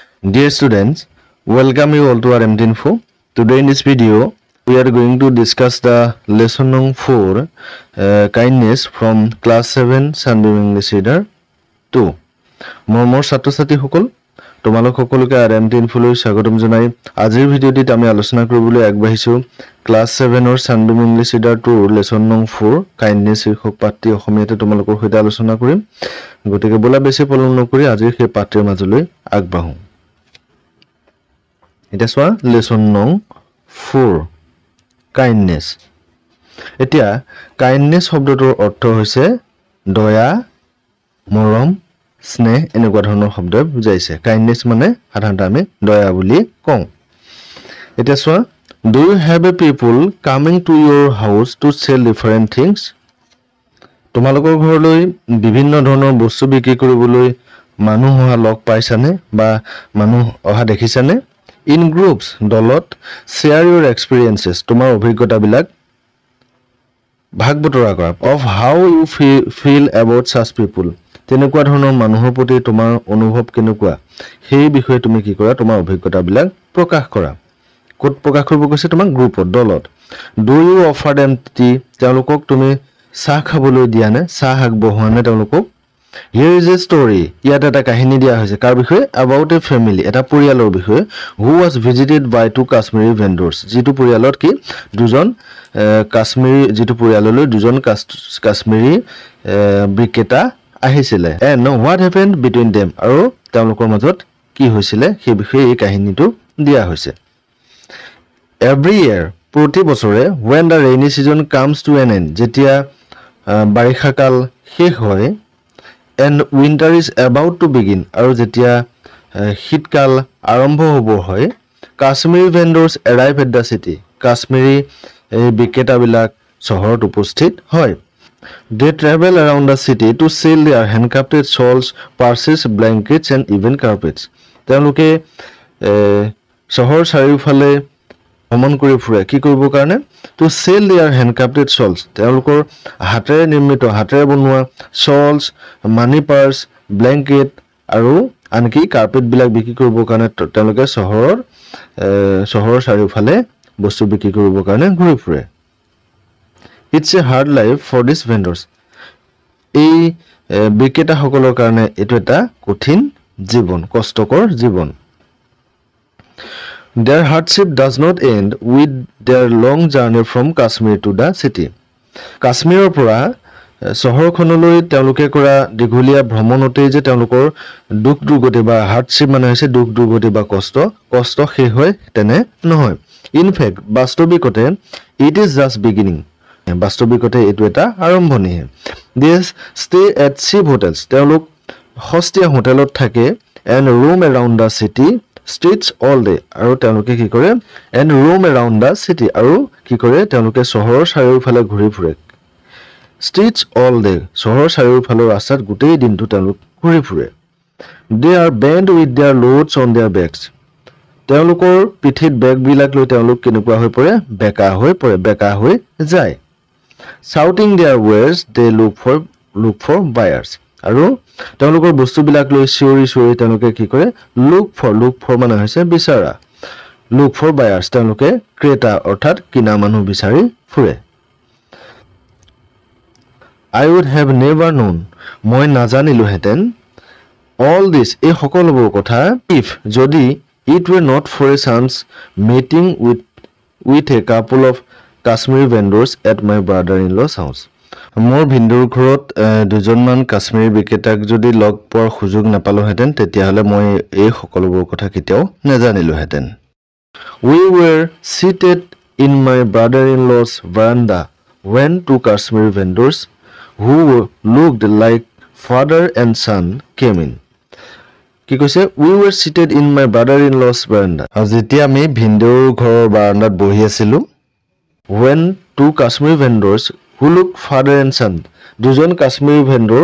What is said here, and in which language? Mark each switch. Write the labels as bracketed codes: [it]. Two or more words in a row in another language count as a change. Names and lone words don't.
[en] Dear students, welcome you all to our MT Info. Today in this video, we are going to discuss the lesson number 4, kindness from class 7 Sunbeam English Reader 2. [as] More ছাত্র-ছাত্ৰী সকল তোমালোক সকলোকে আর MT Info লৈ স্বাগতম জনাই আজিৰ ভিডিঅ'টিত আমি আলোচনা কৰিবলৈ আগবাঢ়িছো ক্লাস 7 অৰ Sunbeam English Reader 2 [en] lesson number 4 [as] kindness শীৰ্ষক পাঠটি অসমীয়াতে তোমালোকৰ সৈতে আলোচনা কৰিম গতিকে বলা বেছি পলম নকৰি আজিৰ সেই পাঠৰ মাজলৈ আগবাঢ়ো এটা সোৱা [en] lesson number 4 [as] kindness এতিয়া kindness শব্দটোৰ অৰ্থ হৈছে দয়া মৰম স্নেহ এনেকুৱা ধৰণৰ শব্দ বুজাইছে kindness মানে সাধাৰণতে আমি দয়া বুলি কওঁ এতিয়া সোৱা [en] do you have a people coming to your house to sell different things [as] তোমালোকৰ ঘৰলৈ বিভিন্ন ধৰণৰ বস্তু বিক্ৰী কৰিবলৈ মানুহ অহা লগ পাইছানে বা মানুহ অহা দেখিছানে [en] in groups [as] দলত [en] share your experiences [as] তোমাৰ অভিজ্ঞতাবিলাক ভাগ বতৰা কৰা [en] of how you feel about such people [as] তেনেকুৱা ধৰণৰ মানুহৰ প্ৰতি তোমাৰ অনুভৱ কেনেকুৱা সেই বিষয়ে তুমি কি কৰা তোমাৰ অভিজ্ঞতাবিলাক প্ৰকাশ কৰা কোট প্ৰকাশ কৰিব কৈছে তোমাৰ গ্ৰুপত দলত [en] do you offer them tea [as] তেওঁলোকক তুমি চাহ খাবলৈ দিয়া নে চাহ আগবঢ়োৱা নে তেওঁলোকক [en] here is a story [as] ইয়াত এটা কাহিনী দিয়া হৈছে কাৰ বিষয়ে [en] about a family [as] এটা পৰিয়ালৰ বিষয়ে [en] who was visited by two Kashmiri vendors [as] যিটো পৰিয়ালত কি দুজন কাশ্মীৰী যিটো পৰিয়াললৈ দুজন কাশ্মীৰী বিক্ৰেতা আহিছিলে [en] and what happened between them [as] আৰু তেওঁলোকৰ মাজত কি হৈছিলে সেই বিষয়ে এই কাহিনীটো দিয়া হৈছে [en] every year [as] প্ৰতি বছৰে [en] when the rainy season comes to an end [as] যেতিয়া বাৰিষা কাল শেষ হয় [en] and winter is about to begin [as] আৰু যেতিয়া শীতকাল আৰম্ভ হ'ব হয় [en] Kashmiri vendors arrive at the city [as] কাশ্মীৰী বিক্ৰেতাবিলাক চহৰত উপস্থিত হয় [en] they travel around the city to sell their handcrafted shawls purses blankets and even carpets তেওঁলোকে [as] চহৰ চাৰিওফালে ভ্ৰমণ কৰি ফুৰে কি কৰিব কাৰণে [en] to sell their handcrafted shawls [as] তেওঁলোকৰ হাতেৰে নিৰ্মিত হাতেৰে বনোৱা [en] shawls money purse blanket [as] আৰু আনকি কাৰ্পেট বিলাক বিক্ৰী কৰিব কাৰণে তেওঁলোকে চহৰৰ চাৰিওফালে বস্তু বিক্ৰী কৰিব কাৰণে ঘূৰি ফুৰে [en] it's a hard life for these vendors [as] এই বিক্ৰেতা সকলৰ কাৰণে এটো এটা কঠিন জীৱন কষ্টকৰ জীৱন [en] their hardship does not end with their long journey from Kashmir to the city [as] কাশ্মীৰৰ পৰা চহৰখনলৈ তেওঁলোকে কৰা দীঘলীয়া ভ্ৰমণতে যে তেওঁলোকৰ দুখ দুৰ্গতি বা হাৰ্ডশিপ মানে হৈছে দুখ দুৰ্গতি বা কষ্ট শেষ হয় তেনে [en] নহয় in fact বাস্তৱিকতে it is just beginning [as] বাস্তৱিকতে এটো এটা আৰম্ভণি [en] they stay at cheap hotels [as] তেওঁলোক সস্তীয়া হোটেলত থাকে [en] and roam around the city streets all day [as] আৰু তেওঁলোকে কি কৰে [en] and roam around the city [as] আৰু কি কৰে তেওঁলোকে চহৰৰ চাৰিওফালে ঘূৰি ফুৰে streets [en] all day [as] চহৰৰ চাৰিওফালৰ ৰাস্তাত গোটেই দিনটো তেওঁলোক ঘূৰি ফুৰে [en] they are bent with their loads on their backs [as] তেওঁলোকৰ পিঠিত বেগ বিলাক লৈ তেওঁলোক কেনেকুৱা হৈ পৰে বেকা হৈ যায় [en] shouting their wares they look for buyers [as] আৰু তেওঁলোকৰ বস্তু বিলাক লৈ চিঞৰি তেওঁলোকে কি কৰে [en] look for [as] মানে হৈছে বিচাৰা [en] look for buyers [as] তেওঁলোকে ক্ৰেতা অৰ্থাৎ কিনা মানুহ বিচাৰি ফুৰে [en] I would have never known [as] মই নাজানিলো হেতেন [en] all this [as] এই সকলোবোৰ কথা if যদি [en] it were not for a chance meeting with a couple of Kashmiri vendors at my brother-in-law's house [as] মোৰ ভিন্দুৰ ঘৰত দুজনমান কাশ্মীৰী বিক্ৰেতাক যদি লগ পোৱাৰ সুযোগ নাপালো হেতেন তেতিয়া হলে মই এই সকলোবোৰ কথা কেতিয়াও নাজানিলো হেতেন [en] we were seated in my brother-in-law's veranda when two Kashmiri vendors who looked like father and son came in [as] কি কৈছে [en] we were seated in my brother-in-law's veranda [as] যেতিয়া আমি ভিন্দুৰ ঘৰৰ বাৰান্দাত বহি আছিলো [en] when two Kashmiri vendors who looked father and son [as] দুজন কাশ্মীৰী ভেণ্ডৰ